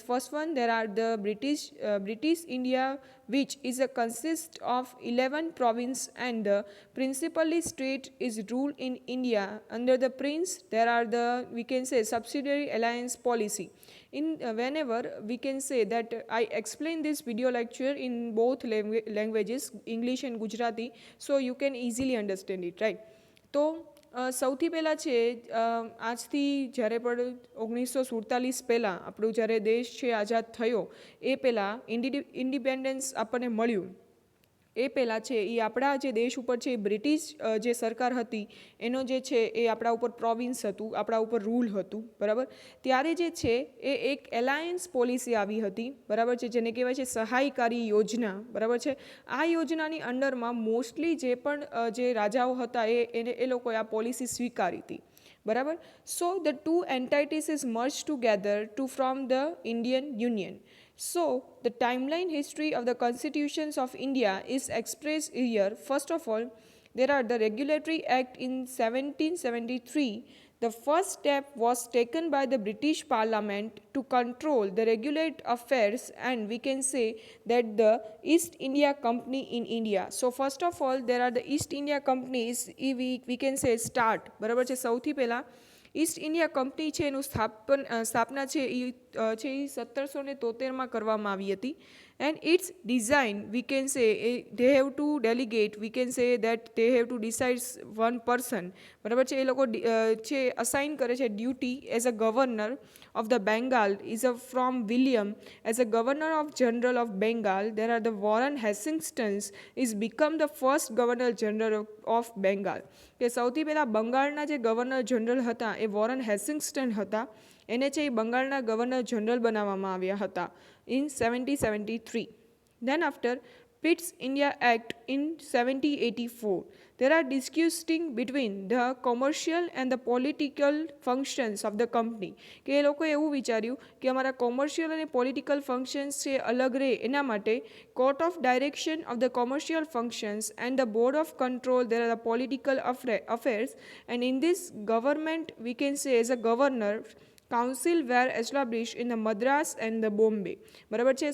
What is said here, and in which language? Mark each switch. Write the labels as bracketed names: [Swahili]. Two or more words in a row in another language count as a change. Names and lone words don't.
[English] First one, there are the British India, which is a consist of 11 province, and the principally state is ruled in India. Under the prince, there are the we can say subsidiary alliance policy. In whenever we can say that I explain this video lecture in both languages, English and Gujarati, so you can easily understand it, right? [Gujarati] તો સૌથી પહેલાં છે આજથી જ્યારે પણ 1947 પહેલાં આપણું જ્યારે દેશ છે આઝાદ થયો એ પહેલાં ઇન્ડિપેન્ડન્સ આપણને મળ્યું એ પહેલાં છે એ આપણા જે દેશ ઉપર છે એ બ્રિટિશ જે સરકાર હતી એનો જે છે એ આપણા ઉપર પ્રોવિન્સ હતું, આપણા ઉપર રૂલ હતું, બરાબર. ત્યારે જે છે એ એક [English] alliance policy [Gujarati] આવી હતી, બરાબર છે, જેને કહેવાય છે સહાયકારી યોજના, બરાબર છે. આ યોજનાની અંડરમાં મોસ્ટલી જે પણ જે રાજાઓ હતા એ લોકોએ આ પોલિસી સ્વીકારી હતી, બરાબર. [English] So the two entities is merge together to from the Indian Union. So, the timeline history of the constitutions of India is expressed here. First of all, there are the Regulatory Act in 1773. The first step was taken by the British Parliament to control the regulate affairs, and we can say that the East India Company in India. So first of all, there are the East India Companies, we can say start, [Gujarati] બરાબર છે. સૌથી પહેલાં ઈસ્ટ ઇન્ડિયા કંપની છે એનું સ્થાપના છે એ 1773 કરવામાં આવી હતી. [English] And its design, we can say they have to delegate, we can say that they have to decide one person, [Gujarati] બરાબર છે. એ લોકો છે અસાઇન કરે છે [English] duty as a governor of the Bengal is from William as a Governor of General of Bengal. There are the Warren Hastings is become the first Governor General of Bengal. [Gujarati] કે સૌથી પહેલાં બંગાળના જે [English] Governor General [Gujarati] હતા એ વોરન હેસિંગ્સ્ટન હતા, એને છે એ બંગાળના [English] Governor General [Gujarati] બનાવવામાં આવ્યા હતા ઇન 1773. [English] Then after Pitt's India Act in 1784. There are discussing between the commercial and the political functions of the company. [Gujarati] કે એ લોકોએ એવું વિચાર્યું કે અમારા કોમર્શિયલ અને પોલિટિકલ ફંક્શન્સ છે અલગ રહે એના માટે [English] Court of Direction of the Commercial Functions and the Board of Control there are the political affairs, and in this government we can say as a Governor Council were establish in the Madras and the Bombay, [Gujarati] બરાબર છે.